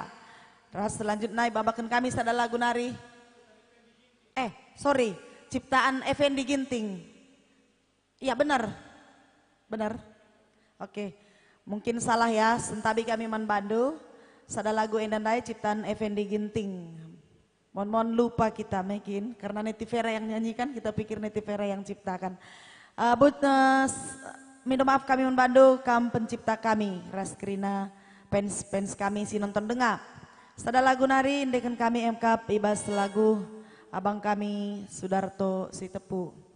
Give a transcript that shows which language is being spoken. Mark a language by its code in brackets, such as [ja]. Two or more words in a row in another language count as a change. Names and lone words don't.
[btx] Terus selanjutnya babakan kami sada lagu nari. [id] Sorry, ciptaan Effendi Ginting. Iya benar. Oke, mungkin salah ya. [btx] Sentabi kami manbandu. Sada lagu endandai ciptaan Effendi Ginting. [id] Mohon lupa kita mungkin karena Neti Vera yang nyanyikan, kita pikir Neti Vera yang ciptakan. Minta maaf [btx] kami manbandu, kam pencipta kami, Raskrina, fans kami si nonton dengar. Sada lagu nari indekan kami MK ibas lagu abang kami Sudarto si Tepu.